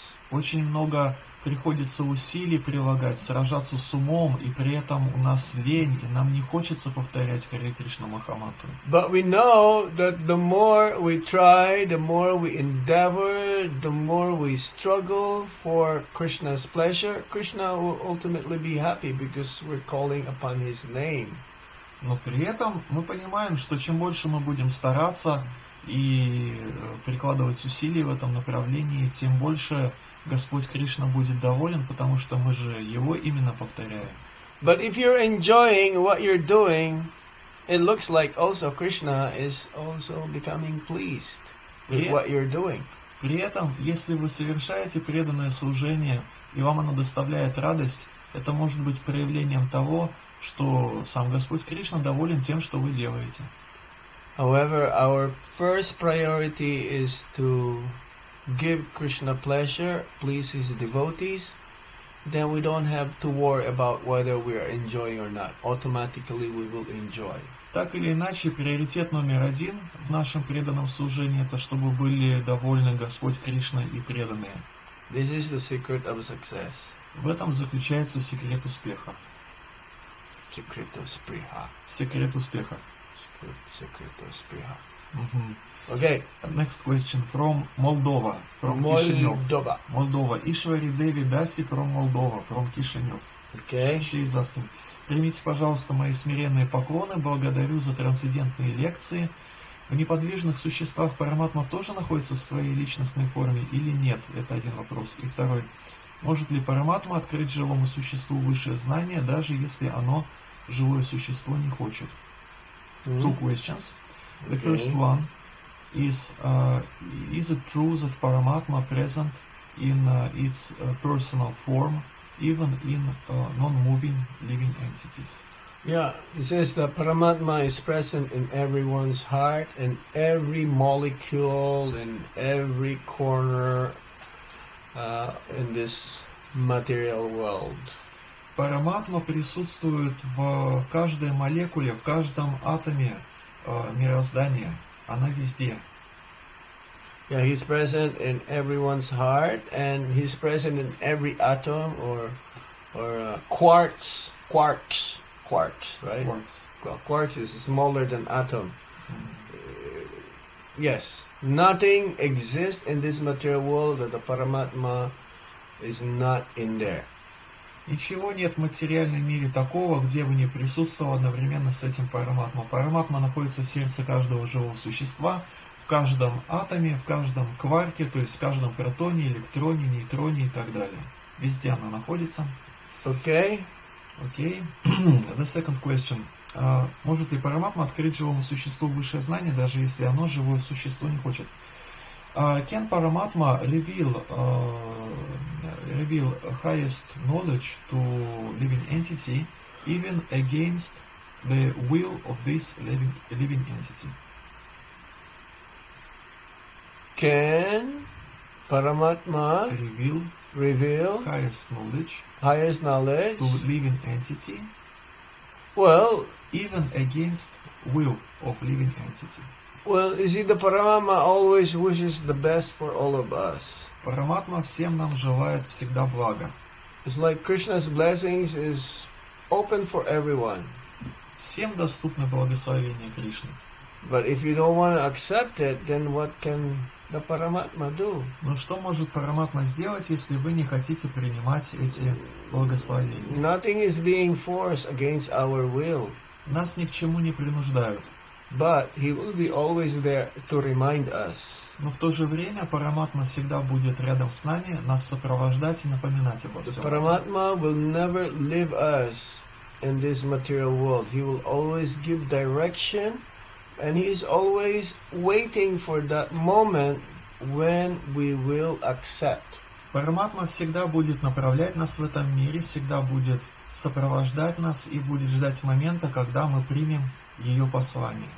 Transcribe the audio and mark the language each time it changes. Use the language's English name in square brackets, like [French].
[Russian] Очень много приходится усилий прилагать, сражаться с умом, и при этом у нас лень, и нам не хочется повторять Харе Кришна Махамантру. [English] But we know that the more we try, the more we endeavor, the more we struggle for Krishna's pleasure, Krishna will ultimately be happy because we're calling upon his name. [Russian] Но при этом мы понимаем, что чем больше мы будем стараться и прикладывать усилия в этом направлении, тем больше Господь Кришна будет доволен, потому что мы же Его именно повторяем. [English] But if you're enjoying what you're doing, it looks like also Krishna is also becoming pleased with what you're doing. [Russian] При этом, если вы совершаете преданное служение, и вам оно доставляет радость, это может быть проявлением того, что сам Господь Кришна доволен тем, что вы делаете. [English] However, our first priority is to give Krishna pleasure, please his devotees. Then we don't have to worry about whether we are enjoying or not. Automatically we will enjoy. [Russian] Так или иначе, приоритет номер один в нашем преданном служении – это чтобы были довольны Господь Кришна и преданные. [English] This is the secret of success. [Russian] В этом заключается секрет успеха. [English] Secret of spriha. [Russian] Секрет успеха. [English] Secret of spriha. Мгм. Okay. Next question from Moldova, from Kishinev. Moldova. Moldova. Ishwari Devi Dasi from Moldova, from Kishinev. Okay. She is asking. [Russian] Примите, пожалуйста, мои смиренные поклоны, благодарю за трансцендентные лекции. В неподвижных существах Параматма тоже находится в своей личностной форме или нет? Это один вопрос. И второй. Может ли Параматма открыть живому существу высшее знание, даже если оно, живое существо, не хочет? [English] Two questions. The first one is it true that Paramatma present in its personal form, even in non-moving living entities? Yeah, it says that Paramatma is present in everyone's heart and every molecule and every corner in this material world. [Russian] Параматма присутствует в каждой молекуле, в каждом атоме мироздания. Она везде. [English] Yeah, he's present in everyone's heart, and he's present in every atom or quarks, right? Quarks. Well, quarks is smaller than atom. Yes, nothing exists in this material world that the Paramatma is not in there. [Russian] Ничего нет в материальном мире такого, где бы не присутствовал одновременно с этим Параматма. Параматма находится в сердце каждого живого существа, в каждом атоме, в каждом кварке, то есть в каждом протоне, электроне, нейтроне и так далее. Везде она находится. [English] Okay? Окей. The second question. [Russian] Может ли Параматма открыть живому существу высшее знание, даже если оно, живое существо, не хочет? [English] Can Paramatma reveal highest knowledge to living entity even against the will of this living entity? Can Paramatma reveal highest knowledge to living entity well, even against will of living entity? Well, you see, the Paramatma always wishes the best for all of us. [Russian] Параматма всем нам желает всегда блага. [English] It's like Krishna's blessings is open for everyone. [Russian] Всем доступно благословение Кришны. [English] But if you don't want to accept it, then what can the Paramatma do? [Russian] Но что может Параматма сделать, если вы не хотите принимать эти благословения? [English] Nothing is being forced against our will. [Russian] Нас ни к чему не принуждают. [English] But he will be always there to remind us. [Russian] Но в то же время Параматма всегда будет рядом с нами, нас сопровождать и напоминать обо [English] The [Russian] всем. [English] Paramatma will never leave us in this material world. He will always give direction, and he is always waiting for that moment when we will accept. [Russian] Параматма всегда будет направлять нас в этом мире, всегда будет сопровождать нас и будет ждать момента, когда мы примем ее послание.